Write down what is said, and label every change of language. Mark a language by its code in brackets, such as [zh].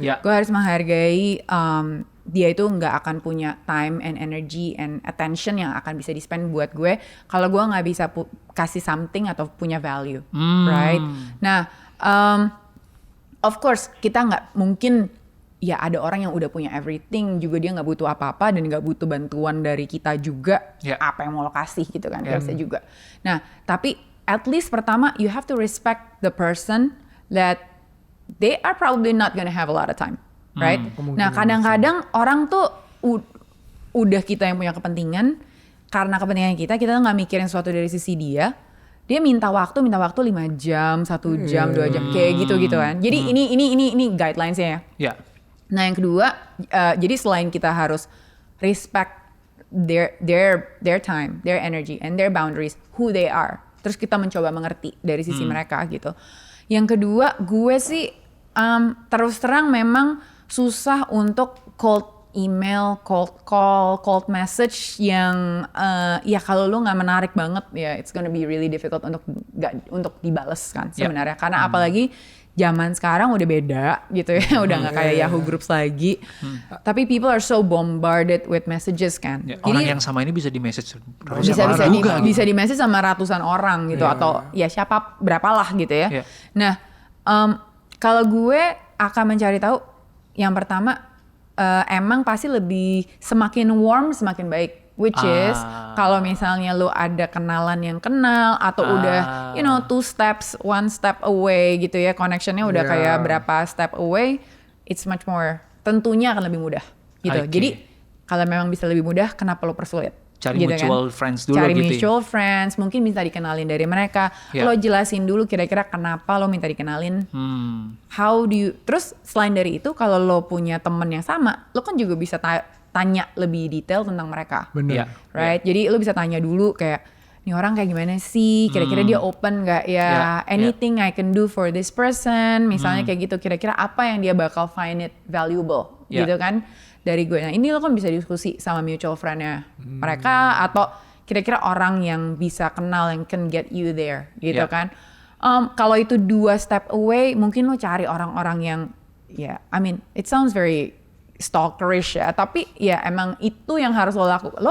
[id] Gue harus menghargai dia itu nggak akan punya [en] time and energy and attention [id] yang akan bisa di-spend buat gue kalau gue nggak bisa kasih something atau punya value, right? Nah, [en] of course [id] kita nggak mungkin ya ada orang yang udah punya everything juga dia nggak butuh apa-apa dan nggak butuh bantuan dari kita juga, apa yang mau lo kasih gitu kan, nggak bisa juga. Nah, tapi [en] at least pertama you have to respect the person that they are probably not gonna have a lot of time. Right? [id] Nah kadang-kadang orang tuh udah kita yang punya kepentingan, karena kepentingan kita nggak mikirin sesuatu dari sisi dia minta waktu 5 jam, 1 jam, 2 jam, kayak gitu kan. Jadi ini guidelines-nya ya. Nah yang kedua, jadi selain kita harus [en] respect their time, their energy, and their boundaries, who they are. [id] Terus kita mencoba mengerti dari sisi mereka gitu. Yang kedua, gue sih terus terang memang susah untuk [en] cold email, cold call, cold message [id] yang ya kalau lu nggak menarik banget ya [en] it's gonna be really difficult [id] untuk dibales kan sebenarnya. Karena apalagi zaman sekarang udah beda gitu ya, udah nggak kayak Yahoo Groups lagi. [en] Tapi people are so bombarded with messages kan. [id] Orang yang sama ini bisa di message bisa di message sama ratusan orang gitu atau ya siapa berapalah gitu ya. Nah kalau gue akan mencari tahu. Yang pertama, emang pasti semakin warm semakin baik. Which is, kalau misalnya lo ada kenalan yang kenal, atau udah, 2 steps, 1 step away gitu ya, connectionnya udah kayak berapa step away, [en] it's much more, [id] tentunya akan lebih mudah gitu. Jadi, kalau memang bisa lebih mudah, kenapa lo persulit? Cari gitu [en] mutual [id] kan? [en] friends dulu [id] Cari gitu. mutual friends, mungkin bisa dikenalin dari mereka. Lo jelasin dulu kira-kira kenapa lo minta dikenalin. Terus selain dari itu kalau lo punya temen yang sama, lo kan juga bisa tanya lebih detail tentang mereka. Bener. Right? Jadi lo bisa tanya dulu kayak, nih orang kayak gimana sih? Kira-kira dia open gak ya? [en] Anything I can do for this person? [id] Misalnya kayak gitu, kira-kira apa yang dia bakal [en] find it valuable? [id] Gitu kan? Dari gue. Nah ini lo kan bisa diskusi sama mutual friend-nya mereka atau kira-kira orang yang bisa kenal yang [en] can get you there [id] gitu kan. Kalau itu 2 step away mungkin lo cari orang-orang yang [en] I mean it sounds very stalkerish [id] ya, tapi ya emang itu yang harus lo lakukan.